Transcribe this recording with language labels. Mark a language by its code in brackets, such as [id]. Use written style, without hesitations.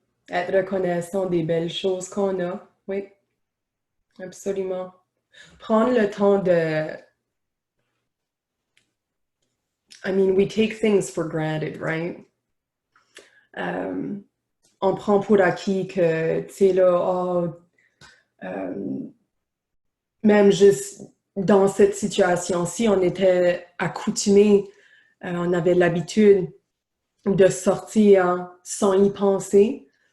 [fr] Être reconnaissant des belles choses qu'on a, oui, absolument. Prendre le temps de... [en] I mean, we take things for granted, right? [fr] On prend pour acquis que, tu sais, là, oh, même juste dans cette situation-ci, on était accoutumés, on avait l'habitude de sortir sans y penser.